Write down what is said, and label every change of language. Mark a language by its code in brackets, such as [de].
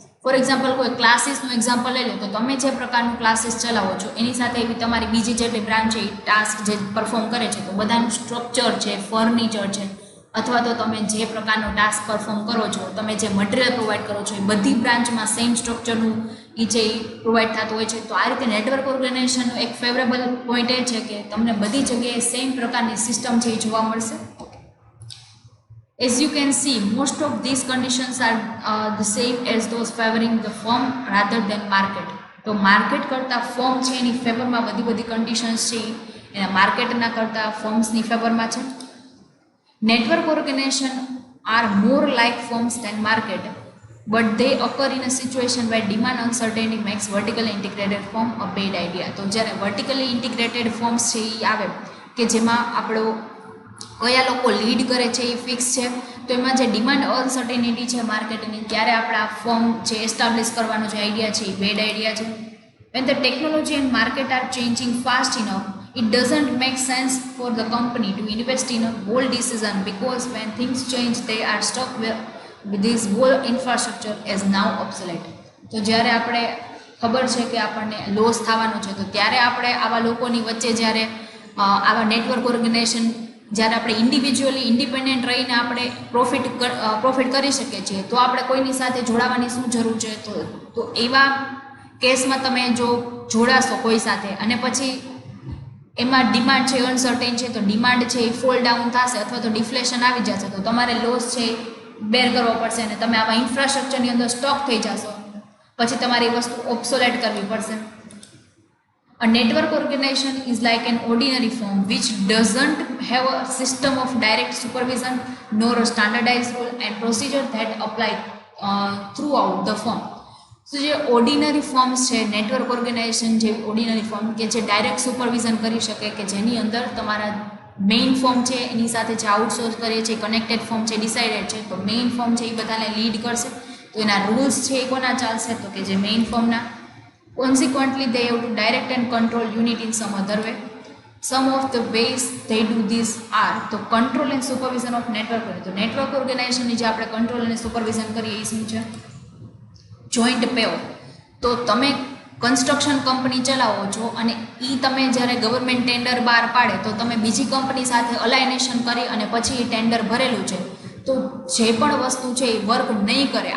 [gu] For example કોઈ ક્લાસીસનું example લઈ લો, તો તમે જે પ્રકારનું ક્લાસીસ ચલાવો છો એની સાથે એવી તમારી બીજી જેટલી બ્રાન્ચ છે એ ટાસ્ક જે પરફોર્મ કરે છે, તો બધાનું સ્ટ્રક્ચર છે, ફર્નિચર છે, અથવા તો તમે જે પ્રકારનો ટાસ્ક પરફોર્મ કરો છો, તમે જે મટીરિયલ પ્રોવાઈડ કરો છો, એ બધી બ્રાન્ચમાં સેમ સ્ટ્રક્ચરનું એ છે એ પ્રોવાઈડ થતું હોય છે. તો આ રીતે નેટવર્ક ઓર્ગેનાઇઝેશનનો એક ફેવરેબલ પોઈન્ટ એ છે કે તમને બધી જગ્યાએ સેમ પ્રકારની સિસ્ટમ છે એ જોવા મળશે. [en] As you can see, most of these conditions are the same as those favoring the firm rather than market. [gu] તો માર્કેટ કરતાં ફર્મ છે એની ફેવરમાં બધી કન્ડિશન્સ છે એના માર્કેટના કરતાં ફર્મ્સની ફેવરમાં છે. [en] Network organization are more like firms than market, but they occur in a situation where demand uncertainty makes vertically integrated firm a bad idea. [gu] તો જ્યારે વર્ટિકલી ઇન્ટિગ્રેટેડ ફર્મ્સ છે એ આવે કે જેમાં આપણો કયા લોકો લીડ કરે છે એ ફિક્સ છે, તો એમાં જે ડિમાન્ડ અનસર્ટેનિટી છે માર્કેટની, ત્યારે આપણે આ ફર્મ જે એસ્ટાબ્લિશ કરવાનો જે આઈડિયા છે એ બેડ આઈડિયા છે. [en] When the technology and market are changing fast enough, it doesn't make sense for the company to invest in a bold decision, because when things change they are stuck with this whole infrastructure is now obsolete. [gu] તો જ્યારે આપણે ખબર છે કે આપણને loss થવાનો છે, તો ત્યારે આપણે આવા લોકોની વચ્ચે જ્યારે આવા નેટવર્ક ઓર્ગેનાઇઝેશન જ્યારે આપણે ઇન્ડિવિજ્યુઅલી ઇન્ડિપેન્ડન્ટ રહીને આપણે પ્રોફિટ કરી શકીએ છીએ, તો આપણે કોઈની સાથે જોડાવાની શું જરૂર છે. તો એવા કેસમાં તમે જો જોડાશો કોઈ સાથે અને પછી એમાં ડિમાન્ડ છે અનસર્ટેન છે, તો ડિમાન્ડ છે એ ફોલ ડાઉન થશે અથવા તો ડિફ્લેશન આવી જશે, તો તમારે લોસ છે બેર કરવો પડશે અને તમે આવા ઇન્ફ્રાસ્ટ્રક્ચરની અંદર સ્ટોક થઈ જશો, પછી તમારી વસ્તુ ઓબ્સોલેટ કરવી પડશે. [en] A network organization is like an ordinary firm which doesn't have a system of direct supervision nor a standardized rule and procedure that apply throughout the firm. [gu] So જે ઓર્ડિનરી ફર્મ્સ છે, network organisation જે ordinary firm કે જે direct supervision કરી શકે, કે જેની અંદર તમારા મેઇન ફર્મ છે એની સાથે જે આઉટસોર્સ કરીએ છીએ કનેક્ટેડ ફર્મ છે ડિસાઇડેડ છે, તો મેઇન ફર્મ છે એ બધાને લીડ કરશે, તો એના રૂલ્સ છે એ કોના ચાલશે, તો કે જે main ફર્મના. [en] Consequently, they have to direct and control unit in some other way. Some of the ways they do this are તો control and supervision of network. [gu] તો નેટવર્ક ઓર્ગેનાઇઝેશનની જે આપણે કંટ્રોલ અને સુપરવિઝન કરીએ એ શું છે? જોઈન્ટ પેઓફ. તો તમે કન્સ્ટ્રક્શન કંપની ચલાવો છો અને એ તમે જ્યારે ગવર્મેન્ટ ટેન્ડર બહાર પાડે તો તમે બીજી કંપની સાથે અલાઇનેશન કરી અને પછી એ ટેન્ડર ભરેલું છે, તો જે પણ વસ્તુ છે એ વર્ક નહીં કરે.